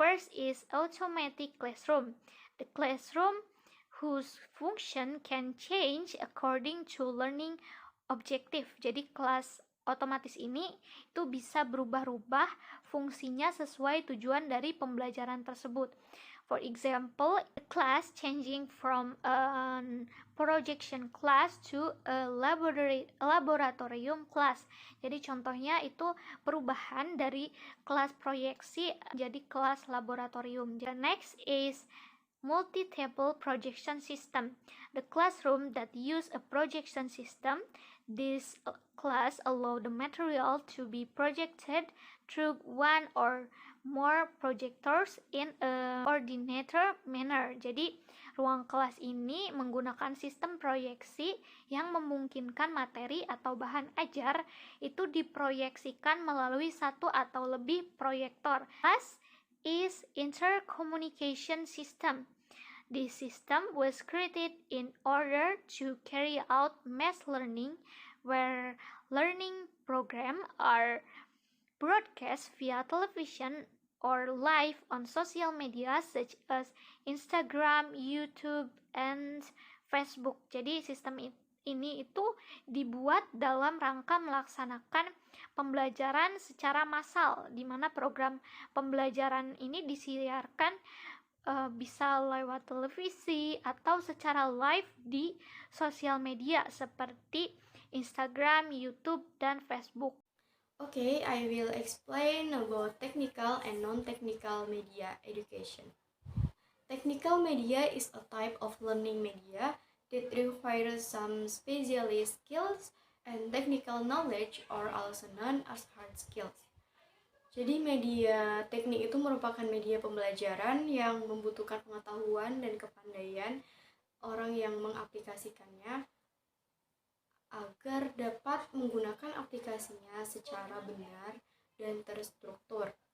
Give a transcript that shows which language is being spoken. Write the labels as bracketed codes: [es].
[en] First is automatic classroom. The classroom whose function can change according to learning objective. [id] Jadi kelas otomatis ini itu bisa berubah-ubah fungsinya sesuai tujuan dari pembelajaran tersebut. [en] For example, a class changing from a projection class to a laboratorium class. [id] Jadi contohnya itu perubahan dari kelas proyeksi jadi kelas laboratorium. [en] The next is multi-table projection system. The classroom that use a projection system, this class allow the material to be projected through one or more projectors in a coordinated manner. [id] Jadi, ruang kelas ini menggunakan sistem proyeksi yang memungkinkan materi atau bahan ajar itu diproyeksikan melalui satu atau lebih proyektor. [en] Class is intercommunication system. This system was created in order to carry out mass learning, where learning programs are broadcast via television or live on social media such as Instagram, YouTube, and Facebook. [id] Jadi sistem ini itu dibuat dalam rangka melaksanakan pembelajaran secara massal, di mana program pembelajaran ini disiarkan bisa lewat televisi atau secara live di sosial media seperti Instagram, YouTube, dan Facebook. [en] Okay, I will explain about technical and non-technical media education. Technical media is a type of learning media that requires some specialist skills and technical knowledge, or also known as hard skills. [id] Jadi media teknik itu merupakan media pembelajaran yang membutuhkan pengetahuan dan kepandaian orang yang mengaplikasikannya agar dapat menggunakan aplikasinya secara benar dan terstruktur.